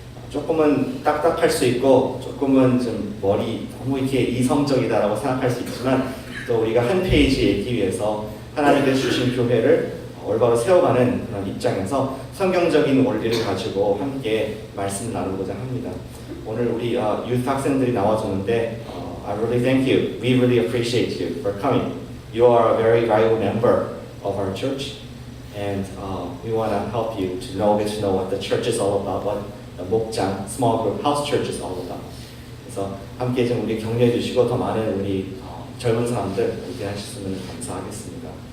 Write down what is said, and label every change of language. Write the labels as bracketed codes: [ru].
[ko] 조금은 딱딱할 수 있고 조금은 좀 너무 이렇게 이성적이다라고 생각할 수 있지만 또 우리가 한 페이지 읽기 위해서 하나님께서 주신 교회를 올바로 세워가는 그런 입장에서 성경적인 원리를 가지고 함께 말씀을 나누고자 합니다. 오늘 우리 유th 학생들이 나와줬는데 [en] I really thank you. We really appreciate you for coming. You are a very valuable member of our church and we want to help you to get to know what the church is all about, what the 목장, small group, house church is all about. [ko] 그래서 함께 좀 우리 격려해 주시고 더 많은 우리 젊은 사람들 함께 하셨으면 감사하겠습니다.